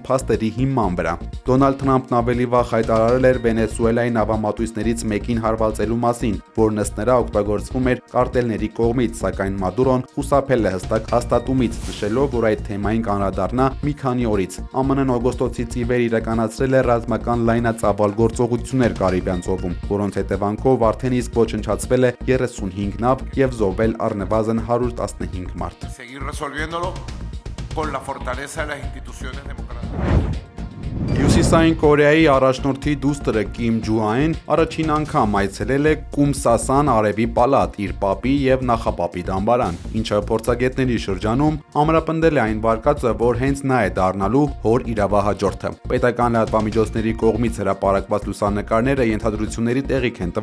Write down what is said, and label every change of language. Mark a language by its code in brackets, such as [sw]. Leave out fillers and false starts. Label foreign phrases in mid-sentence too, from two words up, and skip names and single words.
[hy] փաստերի հիման վրա։ Դոնալդ Թրամփն ավելի վաղ հայտարարել էր Վենեսուելայի նավամատույցներից մեկին հարվածելու մասին, որն ըստ նրա օգտագործվում էր կարտելների կողմից, սակայն Մադուրոն խուսափել է հստակ հաստատումից, նշելով, որ այդ թեմային կանդրադառնա մի քանի օրից։ ԱՄՆ-ն օգոստոսից ի վեր իրականացրել է ռազմական լայնածավալ գործողություններ Կարիբյան ծովում, որոնց հետևանքով արդեն իսկ ոչնչացվել է 35 նավ եւ զոհվել առնվազն 115 մարդ։ [es] Seguir resolviéndolo con la fortaleza de las instituciones democráticas. [hy] Հյուսիսային Կորեայի առաջնորդի դուստրը Կիմ Ջուային առաջին անգամ այցելել է Կումսասան արևի պալատ, իր պապի եւ նախապապի դամբարան, ինչը փորձագետների շրջանում ամրապնդել է այն վարկածը, որ հենց նա է դառնալու հոր իրավահաջորդը։ Պետական լրատվամիջոցների կողմից հրապարակված լուսանկարները ենթադրությունների տեղիք են